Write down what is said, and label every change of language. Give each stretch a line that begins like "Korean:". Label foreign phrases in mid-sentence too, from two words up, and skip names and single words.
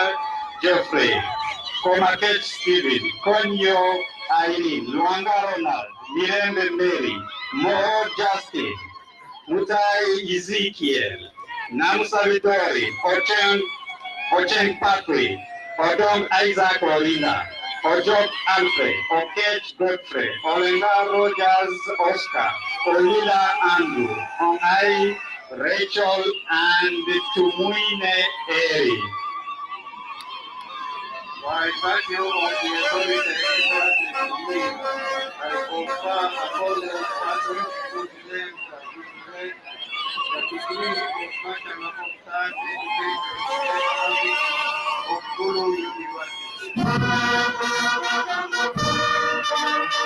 English: Jeffrey, Komaket Stephen, Konyo Aileen, Luanga Ronald, Mirembe Mary, Mo Justin, Mutai Ezekiel, Namusa Vitori, Ocheng Patrick, Odom Isaac Olina, Ojok Alfred, Okech Godfrey, Olenga Rogers Oscar, Olila Andrew, Ongai Rachel, and Tumuine Eri. By virtue of the authority entrusted to me, I confer upon those persons whose names have been read the degree of Bachelor of Science Education of Gulu University.